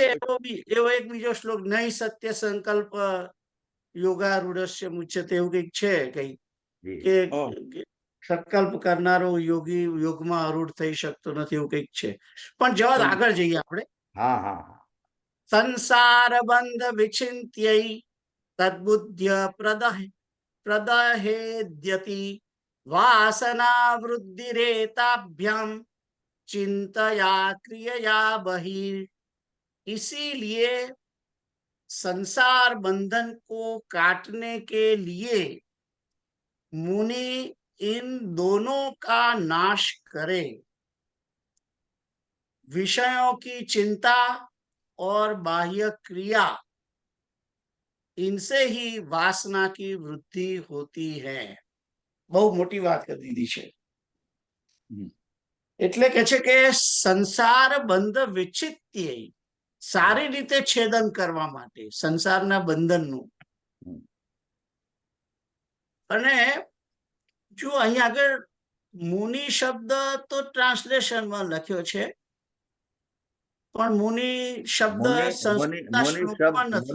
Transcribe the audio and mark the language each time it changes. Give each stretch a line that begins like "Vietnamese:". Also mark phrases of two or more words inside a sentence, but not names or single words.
Gujarati: એવો એક બીજો શ્લોક,
Sanskrit: નહીં સત્ય સંકલ્પ યોગારૂઢસ્ય મુચ્યતે,
Gujarati: એવું કઈક છે કઈ કે સંકલ્પ કરનારો યોગી યોગમાં આરૂઢ થઈ શકતો નથી, એવું કઈક છે. પણ જવા આગળ જઈએ આપણે. હા હા હા.
Sanskrit: સંસાર બંધ વિચિંત્ય તદ્બુદ્ધ્ય પ્રદહેદ્યતિ વાસના વૃદ્ધિરેતાભ્યામ चिंतया क्रियया बहिर,
Hindi: इसीलिए संसार बंधन को काटने के लिए मुनि इन दोनों का नाश करे, विषयों की चिंता और बाह्य क्रिया, इनसे ही वासना की वृद्धि होती है.
Gujarati: બહુ મોટી વાત કરી દીધી છે. એટલે કે છે કે
Sanskrit: સંસાર બંધ વિચિત્ય,
Gujarati: સારી રીતે છેદન કરવા માટે સંસારના બંધનનું. અને જો અહીં આગળ મુનિ શબ્દ તો ટ્રાન્સલેશનમાં લખ્યો છે, પણ મુનિ શબ્દ શ્લોકમાં નથી.